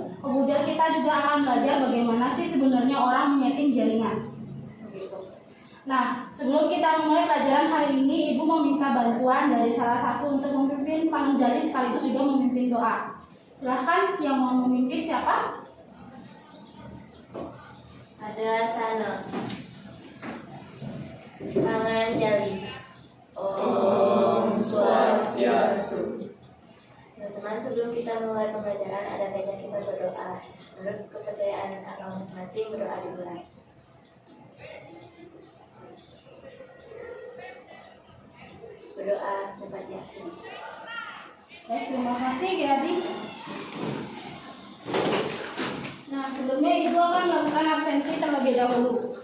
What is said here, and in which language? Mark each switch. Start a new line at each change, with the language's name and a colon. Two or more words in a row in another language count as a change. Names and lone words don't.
Indonesian: Kemudian kita juga akan belajar bagaimana sih sebenarnya orang menyeting jaringan. Nah, sebelum kita memulai pelajaran hari ini, Ibu meminta bantuan dari salah satu untuk memimpin panjali sekaligus juga memimpin doa. Silahkan yang mau memimpin siapa? Ada Sana. Panganjali.
Sanskrit: Om Swastiastu.
Indonesian: Teman-teman, sebelum kita mulai pembelajaran, ada baiknya kita berdoa. Menurut kepercayaan agama masing-masing, berdoa dimulai. Berdoa tempat yakin. Baik, terima kasih Geradi. Nah, sebelumnya Ibu akan melakukan absensi terlebih dahulu.